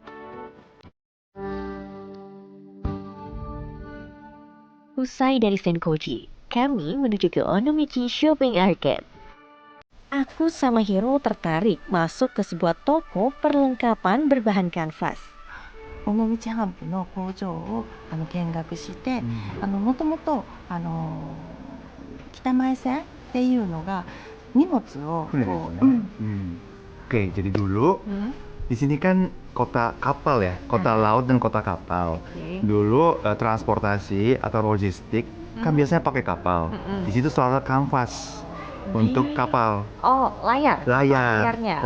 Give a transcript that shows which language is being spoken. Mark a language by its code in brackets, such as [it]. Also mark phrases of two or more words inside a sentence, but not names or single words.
[id] Usai dari Senkoji, kami menuju ke Onomichi Shopping Arcade. Aku sama Hiro tertarik masuk ke sebuah toko perlengkapan berbahan kanvas. [ja] 尾道帆布の工場を見学して、もともと北前線っていうのが荷物をこう、 [id] Oke, jadi dulu di sini kan kota kapal ya, kota laut dan kota kapal. Dulu transportasi atau logistik kan biasanya pakai kapal. Di situ selalu ada kanvas untuk kapal. Oh, layar. Layarnya.